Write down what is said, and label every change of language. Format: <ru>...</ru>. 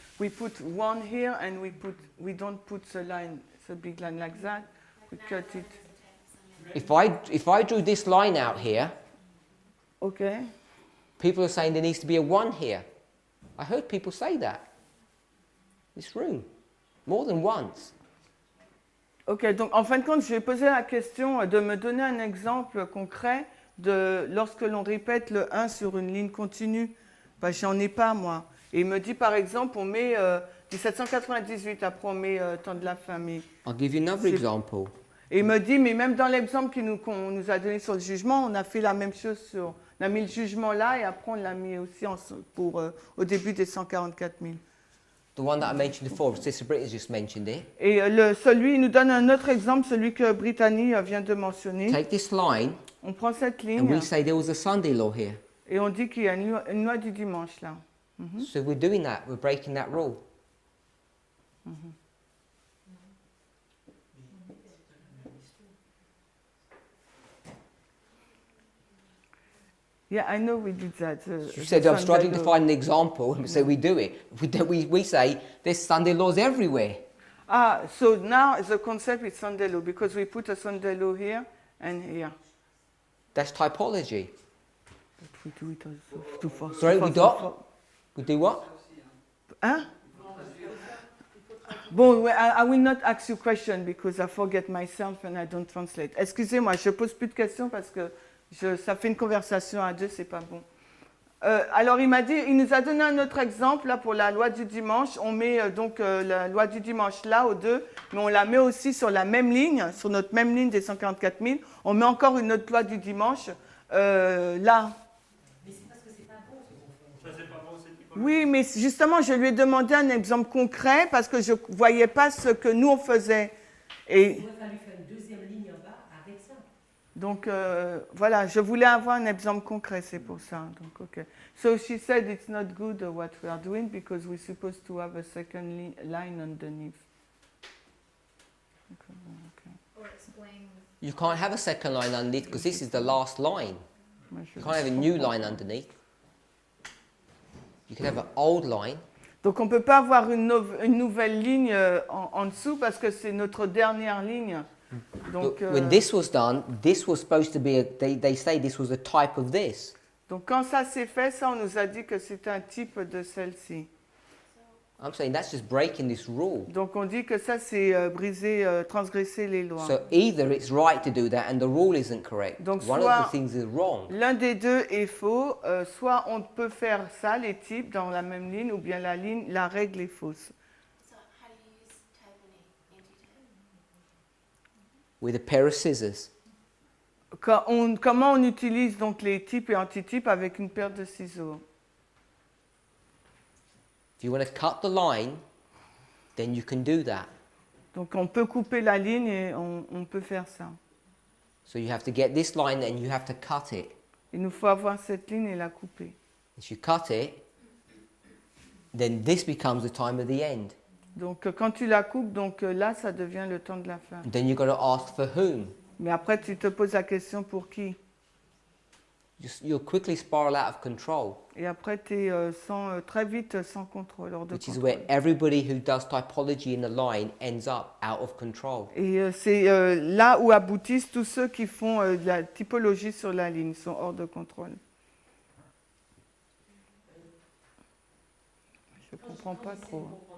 <en>We put one here, and we don't put the line, the big line like that. We cut it. If I drew this line out here, Okay. people are saying there needs to be a 1 here. I heard people say that. This room, more than once.</en> <fr>Ok, donc en fin de compte, je vais poser la question de me donner un exemple concret de lorsque l'on répète le 1 sur une ligne continue. Ben, j'en ai pas, moi. Et il me dit, par exemple, on met 1798, après on met temps de la famille.</fr> <en>I'll give you another</en> <fr>C'est-</fr> <en>example.</en> <fr>Et il me dit, mais même dans l'exemple qu'on nous a donné sur le jugement, on a fait la même chose on a mis le jugement là et après on l'a mis aussi au début des 144 000.</fr> <en>The one that I mentioned before, Sister Brittany's just mentioned it.</en> <fr>Et il nous donne un autre exemple, celui que Brittany vient de mentionner.</fr> <en>Take this line,</en> <fr>On prend cette</fr> <en>and</en> <fr>ligne</fr> <en>we say there was a Sunday law here.</en> <fr>et on dit qu'il y a une loi du dimanche là.</fr> <en>So we're doing that, we're breaking that rule. Yeah, I know we did that. You said I'm struggling to find an example, and so we do it. We say there's Sunday laws everywhere. Ah, so now the concept is Sunday law because we put a Sunday law here and here. That's typology. But we do it also too fast. Sorry, we don't? We do what?</en> <fr>Hein?</fr> <en>Bon, I will not ask you question because I forget myself and I don't translate.</en> <fr>Excusez-moi, je pose plus de questions parce que ça fait une conversation à deux, c'est pas bon. Alors il nous a donné un autre exemple là pour la loi du dimanche. On met donc la loi du dimanche là au 2, mais on la met aussi sur la même ligne, sur notre même ligne des 144 000. On met encore une autre loi du dimanche là. Mais c'est parce que c'est pas bon ce qu'on fait. Ça, c'est pas bon, c'est typologique. Oui, mais justement, je lui ai demandé un exemple concret parce que je ne voyais pas ce que nous on faisait. Et Il aurait fallu faire une deuxième ligne en bas avec ça. donc voilà, je voulais avoir un exemple concret, c'est pour ça. Donc, okay.</fr> <en>So she said it's not good what we are doing because we're supposed to have a second line underneath. Okay. Or explain. You can't have a second line underneath because this is the last line.</en> <fr>Moi, je</fr> <en>You can't have a new line underneath. You can have an old line.</en> <fr>Donc on ne peut pas avoir une nouvelle ligne en dessous parce que c'est notre dernière ligne. Donc,</fr> <en>But when this was done, this was supposed to be they say this was a type of this.</en> <fr>Donc quand ça s'est fait, ça on nous a dit que c'est un type de celle-ci.</fr> <en>I'm saying that's just breaking this rule.</en> <fr>Donc on dit que ça c'est transgresser les lois.</fr> <en>So either it's right to do that and the rule isn't correct.</en> <fr>Donc</fr> <en>One</en> <fr>soit-</fr> <en>of the things is wrong.</en> <fr>L'un des deux est faux, soit on peut faire ça, les types, dans la même ligne, ou bien la règle est fausse.</fr> <en>So how do you use type and anti-type? With a pair of scissors.</en> <fr>Comment on utilise donc les types et antitypes avec une paire de ciseaux?</fr> <en>If you want to cut the line, then you can do that.</en> <fr>Donc on peut couper la ligne et on peut faire ça.</fr> <en>So you have to get this line and you have to cut it.</en> <fr>Il nous faut avoir cette ligne et la couper.</fr> <en>If you cut it, then this becomes the time of the end.</en> <fr>Donc quand tu la coupes, donc là ça devient le temps de la fin.</fr> <en>And then you've got to ask for whom.</en> <fr>Mais après tu te poses la question pour qui?</fr> <en>You'll quickly spiral out of control,</en> <fr>Et après tu es très vite sans contrôle, hors de</fr> <en>which is</en> <fr>contrôle.</fr> <en>where everybody who does typology in a line ends up out of control.</en> <fr>Et c'est là où aboutissent tous ceux qui font de la typologie sur la ligne, sont hors de contrôle. Je ne comprends pas trop.</fr>